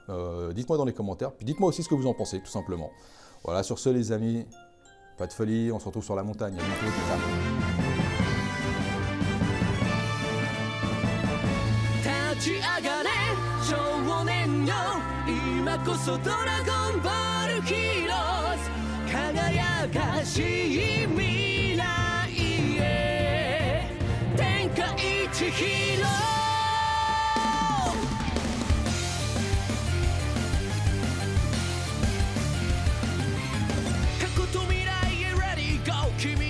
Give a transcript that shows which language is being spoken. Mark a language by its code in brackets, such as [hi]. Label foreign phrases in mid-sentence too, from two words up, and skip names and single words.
[fr] Dites-moi dans les commentaires, puis dites-moi aussi ce que vous en pensez, tout simplement. Voilà, sur ce les amis, pas de folie, on se retrouve sur la montagne. À bientôt. [ja] 輝かしい未来へ天下一ヒーロー過去と未来へ [en] Ready Go [ja] 君